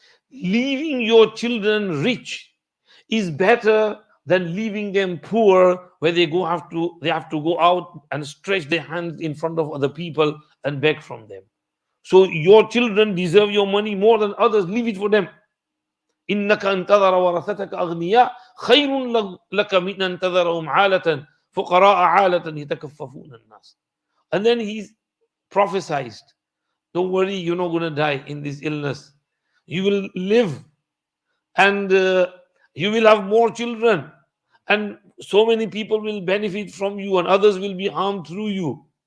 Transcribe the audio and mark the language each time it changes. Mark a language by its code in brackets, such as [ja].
[en] Leaving your children rich is better than leaving them poor, where they have to go out and stretch their hands in front of other people and beg from them. So your children deserve your money more than others. Leave it for them. [ar] إنك أن تذر ورثتك أغنياء خير لك من أن تذرهم عالة فقراء عالة يتكففون الناس. [en] And then he prophesied, don't worry, you're not going to die in this illness. You will live and you will have more children and so many people will benefit from you and others will be harmed through you.